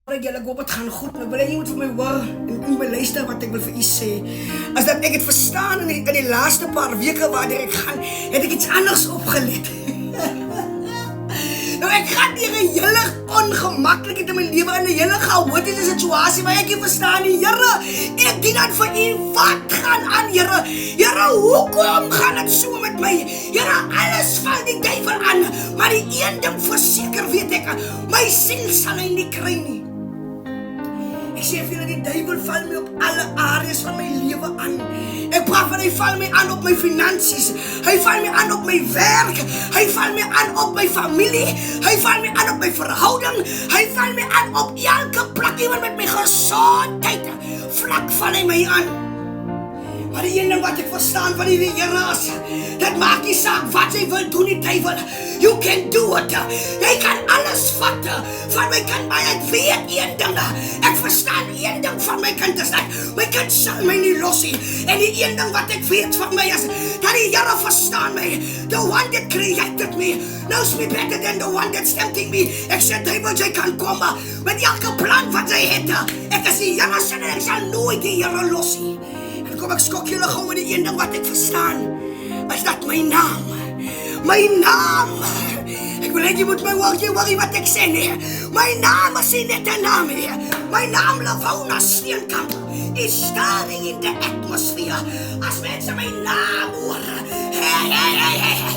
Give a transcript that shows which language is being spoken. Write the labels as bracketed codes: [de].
[af] Julle hoop dit gaan goed, maar wil jy moet vir my hoor en u my luister wat ek wil vir u sê. As dat ek het verstaan in die laaste paar weke waartoe ek gaan, het ek iets anders opgelet. Nou ek gaan deur 'n hele ongemaklikheid in my lewe, in 'n hele chaotiese situasie waar ek nie verstaan nie. Here, ek dien aan vir u, wat gaan aan, Here? Here, hoekom gaan dit so met my? Here, alles val die duiwel aan, maar die een ding verseker weet ek, my siel sal hy nie kry nie. Ek sê vir julle, die duiwel val my op alle areas van my lewe aan. Ek praat van hy val my aan op my finansies, hy val my aan op my werk, hy val my aan op my familie, hy val my aan op my verhouding, hy val my aan op elke plek, ewen met my gesondheid, vlak val hy my aan. Maar die ene wat ek verstaan van die Here is, dit maak nie saak wat jy wil doen, die duiwel. [en] You can do it. [af] Jy kan alles vat van my kant, maar ek weet een ding. Ek verstaan een ding van my kant is dat my kant sal my nie los nie. En die een ding wat ek weet van my is, dat die Here verstaan my. [en] The one that created me knows me better than the one that's tempting me. [af] Ek sê, duiwel, jy kan kom met elke plan wat jy het. Ek is die Here se en ek sal nooit die Here los nie. Kom ek skok julle gou met die een ding wat ek verstaan, is dat my naam, ek wil net jy moet my worry wat ek sê nie, my naam is nie net 'n naam nie, my naam Lavona Steenkamp is [en] staring in the atmosphere, [af] as mense my naam hoor, hey,